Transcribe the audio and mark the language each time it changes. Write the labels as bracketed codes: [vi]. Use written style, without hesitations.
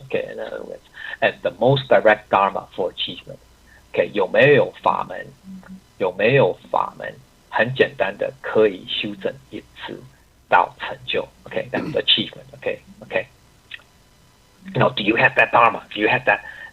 [en] Okay, in other words, and the most direct dharma for achievement. [zh] Okay, 有没有法门？有没有法门？很简单的可以修正一次到成就。 [en] Okay, that's the achievement. Okay. Now, do you have that dharma? Do you have that?